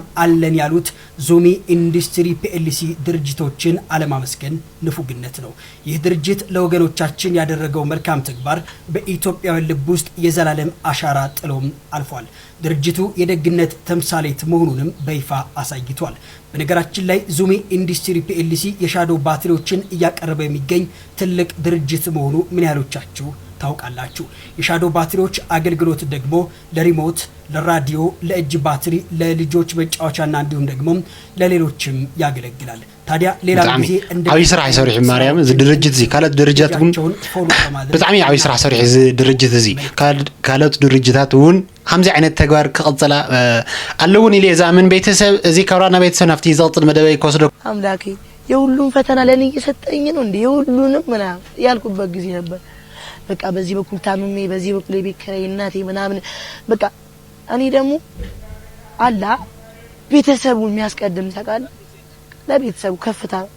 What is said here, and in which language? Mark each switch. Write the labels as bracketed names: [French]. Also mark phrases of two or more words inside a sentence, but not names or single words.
[Amharic] አለን ያሉት ዙሚ ኢንዱስትሪ ፒኤልሲ ድርጅቶችን አለማመስገን ንፉግነት ነው። ይህ ድርጅት ለወገኖቻችን ያደረገው መልካም ተግባር በኢትዮጵያውያን ልብ ውስጥ የዘላለም አሻራ ጥሎም አልፏል። ድርጅቱ የደግነት ተምሳሌት መሆኑንም በይፋ አሳይቷል። በነገራችን ላይ ዙሚ ኢንዱስትሪ ፒኤልሲ የሻዶ ባትሪዎችን እያቀረበ የሚገኝ ትልቅ ድርጅት መሆኑ ምን ያህሎቻችሁ ታውቃላችሁ። የሻዶ ባትሪዎች አገልግሎት ደግሞ ለሪሞት፣ ለራዲዮ፣ ለእጅ ባትሪ፣ ለልጆች መጫወቻና እንዲሁም ደግሞ ለሌሎችም ያገለግላል። ታዲያ ሌላ ጊዜ እንደ [Tigrinya] አዊ ስራ ይሰርሕ ማርያም እዚ ድርጅት እዚ ካልኦት ድርጅታት ግን በጣም አዊ ስራ ይሰርሕ እዚ ድርጅት እዚ ካልኦት ድርጅታት እውን ከምዚ ዓይነት ተግባር ክቅፅላ ኣለውን ኢለ ዛምን ቤተሰብ እዚ ካብራና ቤተሰብ ናፍቲ ዝቅፅል መደበይ ከወስዶ [Amharic] አምላኬ የሁሉም ፈተና ለኔ እየሰጠኝ ነው እንዴ የሁሉንም ምናምን ያልኩበት ጊዜ ነበር። በቃ በዚህ በኩል ታምሜ በዚህ በኩል የቤት ኪራይ እናቴ ምናምን በቃ እኔ ደግሞ አላ ቤተሰቡን የሚያስቀድም ታውቃለህ ለቤተሰቡ ከፍታ